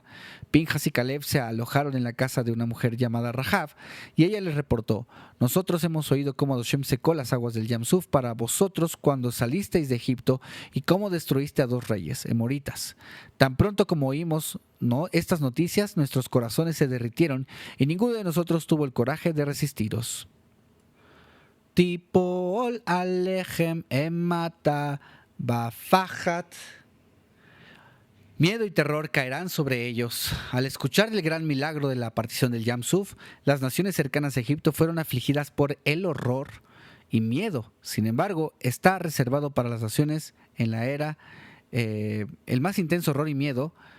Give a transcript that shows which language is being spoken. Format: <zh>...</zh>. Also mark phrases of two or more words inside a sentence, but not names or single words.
<es>Pinjas y Caleb se alojaron en la casa de una mujer llamada Rahab, y ella les reportó: nosotros hemos oído cómo Hashem secó las aguas del Yam Suf para vosotros cuando salisteis de Egipto y cómo destruiste a 2 reyes, emoritas. Tan pronto como oímos estas noticias, nuestros corazones se derritieron y ninguno de nosotros tuvo el coraje de resistiros.</es> <he>תפל עליהם אימתה ופחד.</he> <es>Miedo y terror caerán sobre ellos. Al escuchar el gran milagro de la partición del Yam Suf, las naciones cercanas a Egipto fueron afligidas por el horror y miedo. Sin embargo, está reservado para las naciones en la era el más intenso horror y miedo.</es>